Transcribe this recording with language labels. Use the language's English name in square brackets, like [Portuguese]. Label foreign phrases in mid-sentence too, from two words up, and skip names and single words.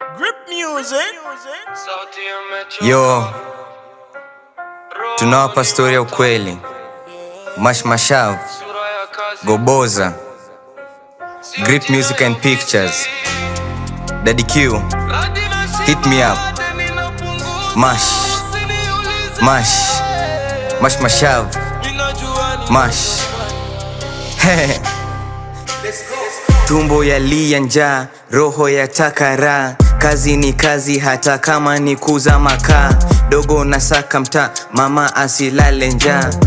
[Swahili] Grip Music. Yo, tunawapa story ya ukweli. Mash Mashav, Goboza, [English] Grip Music and Pictures, Daddy Q, hit me up. [Swahili] Mash, Mash, Mash Mashav, Mash. Tumbo yalia njaa, Roho ya takara, kazi ni kazi hata kama ni kuuza makaa. Dogo na saka mtaa, mama asilale njaa.